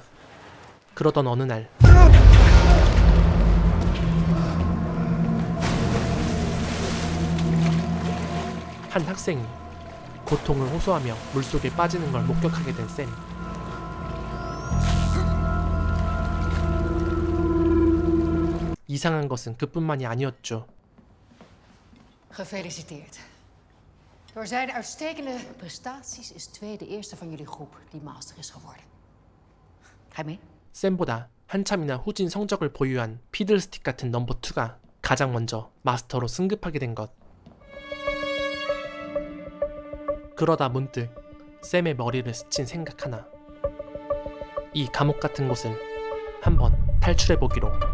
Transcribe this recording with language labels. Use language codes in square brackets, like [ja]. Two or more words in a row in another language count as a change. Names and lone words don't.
[ko] 그러던 어느 날 한 학생이 고통을 호소하며 물속에 빠지는 걸 목격하게 된 샘. 이상한 것은 그뿐만이 아니었죠. [nl] Gefeliciteerd. Door zijn uitstekende prestaties is Twee de eerste van jullie groep die master is geworden. Ga je mee? [ko] 샘보다 한참이나 후진 성적을 보유한 피들스틱 같은 넘버 2가 가장 먼저 마스터로 승급하게 된 것. 그러다 문득 샘의 머리를 스친 생각 하나. 이 감옥 같은 곳을 한번 탈출해보기로.